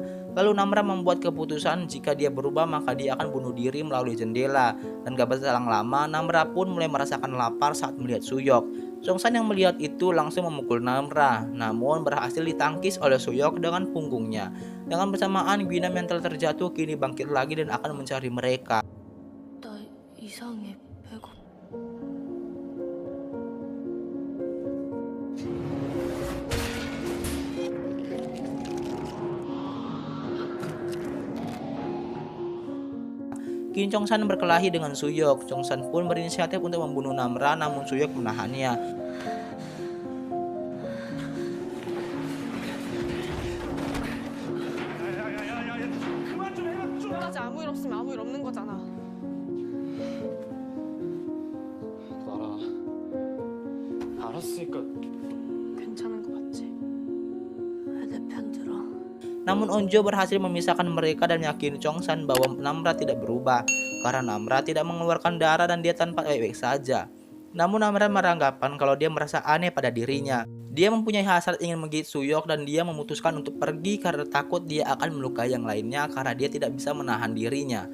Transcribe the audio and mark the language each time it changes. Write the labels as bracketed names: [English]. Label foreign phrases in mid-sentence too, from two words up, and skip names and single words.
[Indonesian] Lalu Namra membuat keputusan jika dia berubah maka dia akan bunuh diri melalui jendela. Dan gak berselang lama, Namra pun mulai merasakan lapar saat melihat Suyok. Chongsai yang melihat itu langsung memukul Namra, namun berhasil ditangkis oleh Suyok dengan punggungnya. Dengan bersamaan, Guinam yang telah terjatuh kini bangkit lagi dan akan mencari mereka. [Korean] 나 이상해. 배고. [Indonesian] Kini Chongsan berkelahi dengan Suyok. Chongsan pun berinisiatif untuk membunuh Namra, namun Suyok menahannya. [Korean] 끝까지 아무 일 없으면 아무 일 없는 거잖아. 알아. 알았으니까. 괜찮은 거 맞지? 왜 내 편 들어? [Indonesian] Namun Onjo berhasil memisahkan mereka dan meyakini Chongsan bahwa Namra tidak berubah karena Namra tidak mengeluarkan darah dan dia tanpa baik-baik saja. Namun Namra beranggapan kalau dia merasa aneh pada dirinya. Dia mempunyai hasrat ingin menggigit Suyok dan dia memutuskan untuk pergi karena takut dia akan melukai yang lainnya karena dia tidak bisa menahan dirinya.